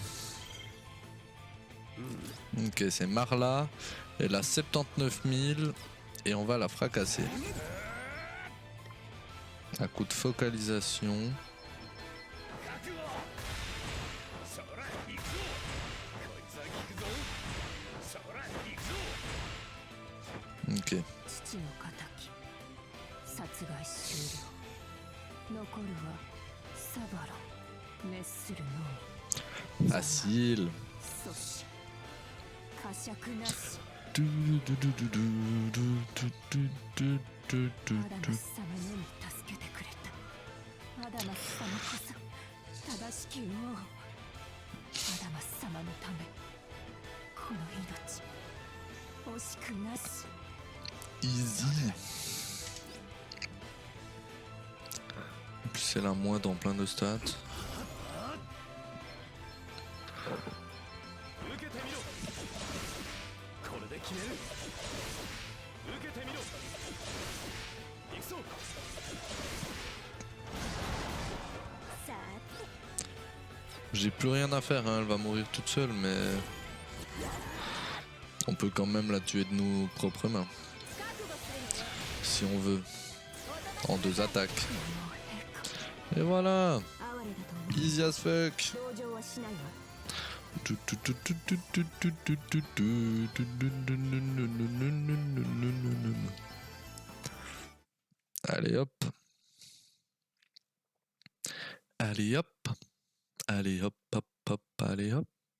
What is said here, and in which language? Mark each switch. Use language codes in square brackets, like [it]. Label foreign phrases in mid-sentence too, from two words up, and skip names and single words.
[fr] Ok, c'est Marla. Elle a 79 000 et on va la fracasser. À coup de focalisation. Ok. [ja] 父の敵殺害終了。残るはサバロン滅するのみ。 [fr] Facile. [ja] 阻止呵責なし。 Du, du, du, du, du, du, du, du, du, du, アダマ du. ス様のみ助けてくれた。アダマス様こそ正しき王。アダマス様のためこの命惜しくなし。 [fr] Easy. En plus, elle a moins dans plein de stats. [ja] 受けてみろこれで決める受けてみろ行くぞさあ [fr] J'ai plus rien à faire, hein, elle va mourir toute seule, mais on peut quand même la tuer de nos propres mains. Si on veut. En 2 attaques. Et voilà. [ja] 哀れだと思う [en] Easy as fuck. [ja] 同情はしないわ。 [fr] Allez hop. Allez hop. Allez hop hop hop. Allez hop.